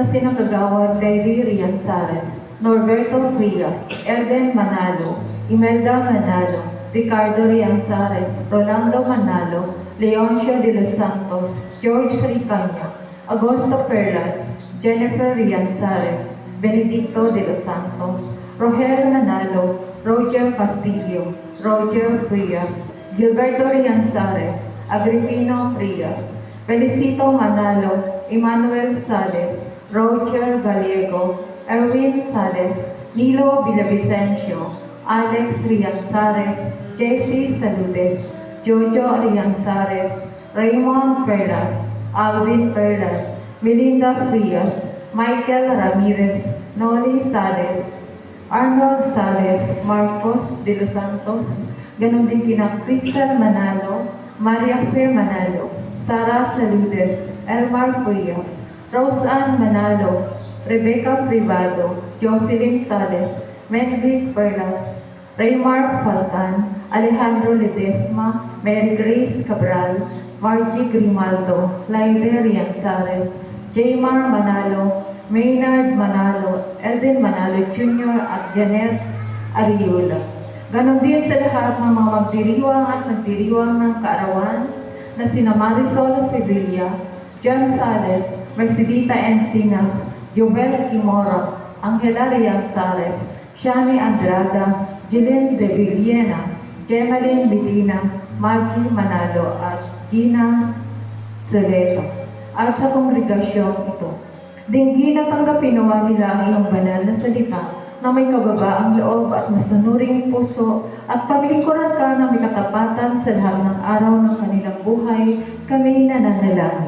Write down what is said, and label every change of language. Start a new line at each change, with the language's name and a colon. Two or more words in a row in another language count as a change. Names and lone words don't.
Filipino: sinakagawad Davy Rianzares, Norberto Frias, Elden Manalo, Imelda Manalo, Ricardo Rianzares, Rolando Manalo, Leoncio de los Santos, George Ricanya, Augusto Perlas, Jennifer Rianzares, Benedicto de los Santos, Rogelio Manalo, Roger Castillo, Roger Frias, Gilberto Rianzares, Agripino Frias, Felicito Manalo, Emmanuel Sales, Roger Gallego, Erwin Sales, Nilo Villavicencio, Alex Rianzares, Jesse Saludes, Jojo Rianzares, Raymond Perlas, Alvin Perlas, Melinda Frias, Michael Ramirez, Noli Sales, Arnold Sales, Marcos de los Santos, ganon din kina Crystal Manalo, Maria Fer Manalo, Sara Saludes, Elmar Frias, Roseanne Manalo, Rebecca Privado, Jocelyn Sales, Medric Perlas, Raymar Faltan, Alejandro Ledesma, Mary Grace Cabral, Margie Grimaldo, Laile Rianzares, Jaymar Manalo, Maynard Manalo, Elden Manalo Jr. at Janet Ariola. Ganon din sa lahat ng mga magdiriwang at nagdiriwang ng kaarawan na sina Marisol Sevilla, John Sales, Mercedita Encinas, Joel Kimoro, Angela Rianzares, Shani Andrada, Jillian de Villena, Gemaline Medina, Maggie Manalo at Gina Soleto. At sa kongregasyong ito, dinggin at tanggapin nawa nila ang iyong banal na salita na may kababaang loob at masunuring puso, at paglingkuran ka na may katapatan sa lahat ng araw ng kanilang buhay, kami nananalangin.